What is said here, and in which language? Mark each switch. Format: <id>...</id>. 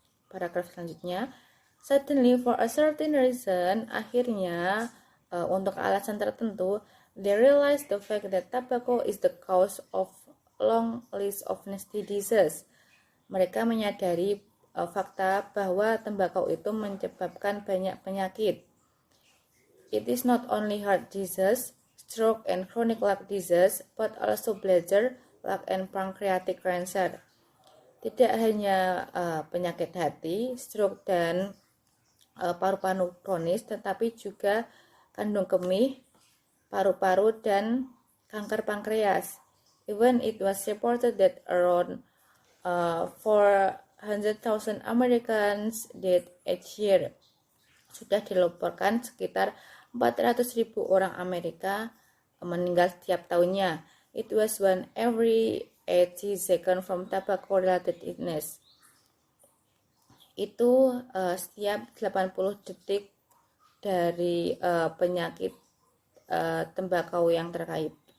<id>Paragraf selanjutnya,</id> <en>suddenly for a certain reason,</en> <id>akhirnya untuk alasan tertentu,</id> <en>they realize the fact that tobacco is the cause of long list of nasty diseases.</en> <id>Mereka menyadari fakta bahwa tembakau itu menyebabkan banyak penyakit.</id> <en>It is not only heart disease, stroke and chronic lung disease, but also bladder, lung and pancreatic cancer.</en> <id>Tidak hanya penyakit hati, stroke dan paru-paru kronis, tetapi juga kandung kemih, paru-paru dan kanker pankreas.</id> <en>Even it was reported that around 400,000 Americans died each year.</en> <id>Sudah dilaporkan sekitar 400.000 orang Amerika meninggal setiap tahunnya.</id> <en>It was one every 80 seconds from tobacco-related illness.</en> <id>Itu setiap 80 detik dari penyakit tembakau yang terkait.</id>